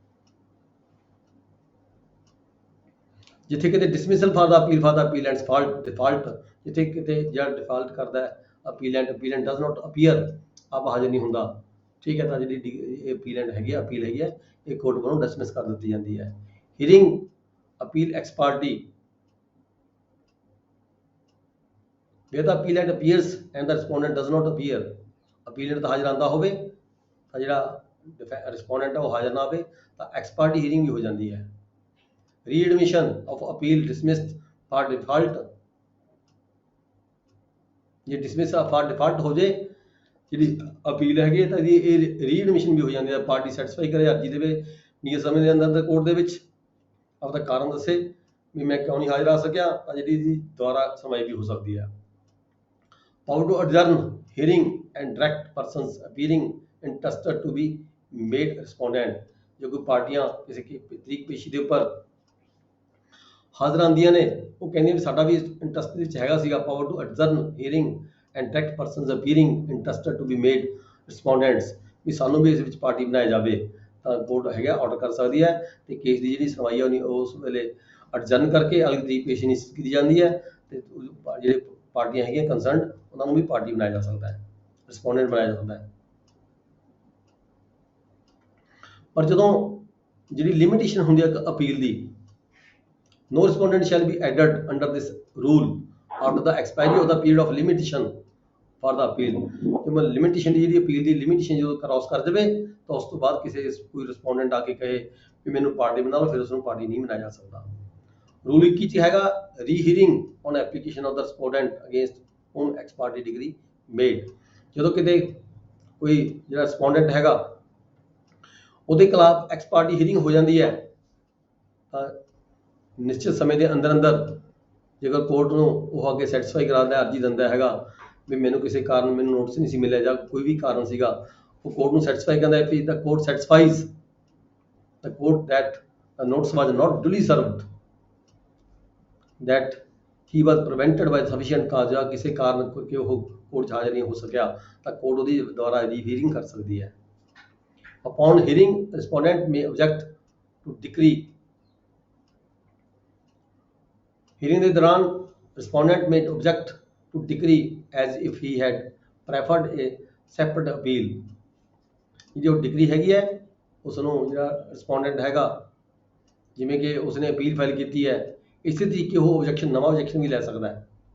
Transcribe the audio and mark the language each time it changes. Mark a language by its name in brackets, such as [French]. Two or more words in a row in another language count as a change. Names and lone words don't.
[Punjabi] ਜਿੱਥੇ ਕਿਤੇ [English] Dismissal for the appellant's fault default, [Punjabi] ਜਿੱਥੇ ਕਿਤੇ ਜਿਹੜਾ ਡਿਫਾਲਟ ਕਰਦਾ ਹੈ [English] appellant does not appear, [Punjabi] ਆਪ ਹਾਜ਼ਰ ਨਹੀਂ ਹੁੰਦਾ, ਠੀਕ ਹੈ, ਤਾਂ ਜਿਹੜੀ ਅਪੀਲੈਂਟ ਹੈਗੀ ਆ, ਅਪੀਲ ਹੈਗੀ ਹੈ, ਇਹ ਕੋਰਟ ਵੱਲੋਂ ਡਿਸਮਿਸ ਕਰ ਦਿੱਤੀ ਜਾਂਦੀ ਹੈ। [English] Hearing appeal ex parte where the appellant appears and the respondent does not appear, appellant [Punjabi] ਤਾਂ ਹਾਜ਼ਰ ਆਂਦਾ ਹੋਵੇ ਤਾਂ ਜਿਹੜਾ ਰਿਸਪੋਂਡੈਂਟ ਹੈ ਉਹ ਹਾਜ਼ਰ ਨਾ ਹੋਵੇ ਤਾਂ ਐਕਸ ਪਾਰਟੀ ਹੀਅਰਿੰਗ ਵੀ ਹੋ ਜਾਂਦੀ ਹੈ। [English] Readmission of appeal dismissed for default, [Punjabi] ਜੇ [English] dismiss for default [Punjabi] ਹੋ ਜੇ ਜਿਹੜੀ ਅਪੀਲ ਹੈਗੀ ਤਾਂ ਇਹਦੀ ਇਹ ਰੀਐਡਮਿਸ਼ਨ ਵੀ ਹੋ ਜਾਂਦੀ ਹੈ। ਪਾਰਟੀ ਸੈਟੀਸਫਾਈ ਕਰੇ, ਅਰਜੀ ਦੇਵੇ ਨਿਯਤ ਸਮੇਂ ਦੇ ਅੰਦਰ ਕੋਰਟ ਦੇ ਵਿੱਚ, ਆਪਦਾ ਕਾਰਨ ਦੱਸੇ ਵੀ ਮੈਂ ਕਿਉਂ ਨਹੀਂ ਹਾਜ਼ਰ ਆ ਸਕਿਆ, ਤਾਂ ਜਿਹੜੀ ਇਹਦੀ ਦੁਬਾਰਾ ਸੁਣਵਾਈ ਵੀ ਹੋ ਸਕਦੀ ਹੈ। [English] Power to adjourn hearing and direct persons appearing interested to be made respondent, [Punjabi] ਜੋ ਕੋਈ ਪਾਰਟੀਆਂ ਕਿਸੇ ਤਰੀਕ ਪੇਸ਼ੀ ਦੇ ਉੱਪਰ ਹਾਜ਼ਰ ਆਉਂਦੀਆਂ ਨੇ, ਉਹ ਕਹਿੰਦੀਆਂ ਵੀ ਸਾਡਾ ਵੀ ਇੰਟਰਸਟ ਵਿੱਚ ਹੈਗਾ ਸੀਗਾ। [English] Power to adjourn hearing and direct persons appearing interested to be made respondents, [Punjabi] ਵੀ ਸਾਨੂੰ ਵੀ ਇਸ ਵਿੱਚ ਪਾਰਟੀ ਬਣਾਇਆ ਜਾਵੇ, ਤਾਂ ਕੋਰਟ ਹੈਗਾ ਆਰਡਰ ਕਰ ਸਕਦੀ ਹੈ ਤੇ ਕੇਸ ਦੀ ਜਿਹੜੀ ਸੁਣਵਾਈ ਹੈ ਉਸ ਵੇਲੇ adjourn ਕਰਕੇ ਅਗਲੀ ਤਰੀਕ ਪੇਸ਼ੀ ਨਿਸ਼ਚਿਤ ਕੀਤੀ ਜਾਂਦੀ ਹੈ ਤੇ ਜਿਹੜੇ ਪਾਰਟੀਆਂ ਹੈਗੀਆਂ ਕੰਸਰਨਡ ਉਹਨਾਂ ਨੂੰ ਵੀ ਪਾਰਟੀ ਬਣਾਇਆ ਜਾ ਸਕਦਾ ਹੈ, ਰਿਸਪੋਂਡੈਂਟ ਬਣਾਇਆ ਜਾ ਸਕਦਾ ਹੈ। ਪਰ ਜਦੋਂ ਜਿਹੜੀ ਲਿਮਿਟੇਸ਼ਨ ਹੁੰਦੀ ਹੈ ਅਪੀਲ ਦੀ, [English] no respondent shall be added under this rule after the expiry of the period of limitation for the appeal, [Punjabi] ਜਿਵੇਂ ਲਿਮਿਟੇਸ਼ਨ ਦੀ ਜਿਹੜੀ ਅਪੀਲ ਦੀ ਲਿਮਿਟੇਸ਼ਨ ਜਦੋਂ ਕ੍ਰਾਸ ਕਰ ਜਾਵੇ ਤਾਂ ਉਸ ਤੋਂ ਬਾਅਦ ਕਿਸੇ ਕੋਈ ਰਿਸਪੋਂਡੈਂਟ ਆ ਕੇ ਕਹੇ ਵੀ ਮੈਨੂੰ ਪਾਰਟੀ ਬਣਾ ਲਓ, ਫਿਰ ਉਸ ਨੂੰ ਪਾਰਟੀ ਨਹੀਂ ਬਣਾਇਆ ਜਾ ਸਕਦਾ। ਰੂਲ 21 ਚ ਹੈਗਾ [English] Rehearing on application of the respondent against whom ex parte decree made, [Punjabi] ਜਦੋਂ ਕਿਤੇ ਕੋਈ ਜਿਹੜਾ ਰਿਸਪੋਂਡੈਂਟ ਹੈਗਾ ਉਹਦੇ ਖਿਲਾਫ ਐਕਸ ਪਾਰਟੀ ਹੀਅਰਿੰਗ ਹੋ ਜਾਂਦੀ ਹੈ ਤਾਂ ਨਿਸ਼ਚਿਤ ਸਮੇਂ ਦੇ ਅੰਦਰ ਜੇਕਰ ਕੋਰਟ ਨੂੰ ਉਹ ਅੱਗੇ ਸੈਟੀਸਫਾਈ ਕਰਾਉਂਦਾ, ਅਰਜੀ ਦਿੰਦਾ ਹੈਗਾ ਵੀ ਮੈਨੂੰ ਕਿਸੇ ਕਾਰਨ ਮੈਨੂੰ ਨੋਟਿਸ ਨਹੀਂ ਸੀ ਮਿਲਿਆ ਜਾਂ ਕੋਈ ਵੀ ਕਾਰਨ ਸੀਗਾ, ਉਹ ਕੋਰਟ ਨੂੰ ਸੈਟੀਸਫਾਈ ਕਰਦਾ ਹੈ ਕਿ [English] the court satisfies the court that the notice was not duly served, that he was prevented by sufficient cause, [Punjabi] ਜਾਂ ਕਿਸੇ ਕਾਰਨ ਕਿ ਉਹ ਕੋਰਟ 'ਚ ਹਾਜ਼ਰ ਨਹੀਂ ਹੋ ਸਕਿਆ ਤਾਂ ਕੋਰਟ ਉਹਦੀ ਦੁਆਰਾ ਰੀਹੀਅਰਿੰਗ ਕਰ ਸਕਦੀ ਹੈ। [English] Upon hearing, respondent may object to decree, hearing [Punjabi] ਦੇ ਦੌਰਾਨ [English] respondent may object to decree as if he had preferred a separate appeal, [Punjabi] ਜੋ ਡਿਕਰੀ ਹੈਗੀ ਹੈ ਉਸ ਨੂੰ ਜਿਹੜਾ ਰਿਸਪੋਂਡੈਂਟ ਹੈਗਾ ਜਿਵੇਂ ਕਿ ਉਸਨੇ ਅਪੀਲ ਫਾਈਲ ਕੀਤੀ ਹੈ, ਇਸੇ ਤਰੀਕੇ ਉਹ ਆਬਜੈਕਸ਼ਨ ਨਵਾਂ ਆਬਜੈਕਸ਼ਨ ਵੀ ਲੈ ਸਕਦਾ ਹੈ।